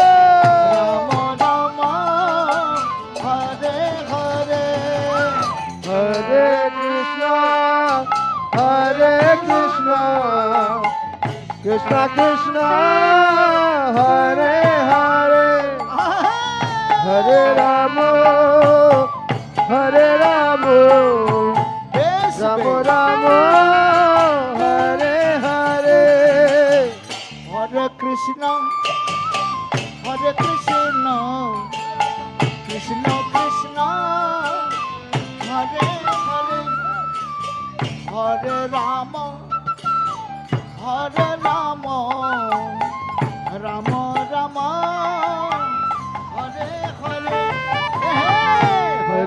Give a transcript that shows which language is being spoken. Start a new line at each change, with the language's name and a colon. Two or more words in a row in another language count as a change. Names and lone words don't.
Sanskrit: রাম হরে হরে हरे कृष्ण कृष्ण कृष्ण हरे हरे हरे रामो
Bangla: বেশ
Sanskrit: Ramo
Bangla: বেশ।
Sanskrit: रामो हरे हरे হরে কৃষ্ণ কৃষ্ণ কৃষ্ণ হরে হরে হরে রাম রাম রাম হরে হরে